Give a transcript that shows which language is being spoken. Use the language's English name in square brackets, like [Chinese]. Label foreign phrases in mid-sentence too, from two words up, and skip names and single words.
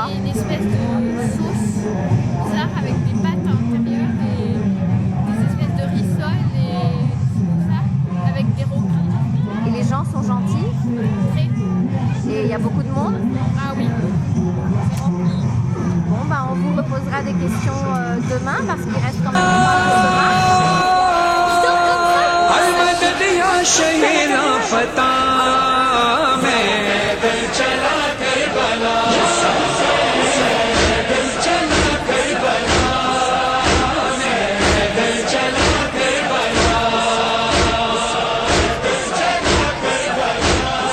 [French] Une espèce de sauce bizarre avec des pâtes à l'intérieur et des espèces de rissole et tout ça avec des roquilles. Et les gens sont gentils? Très. Et il y a beaucoup de monde? Ah oui. Bon, on vous reposera des questions demain parce qu'il reste quand même une marche demain. [Urdu] المدد یا شہینا فتح میں دل چلا کربلا، دل چلا کربلا، دل چلا کربلا، دل چلا کربلا،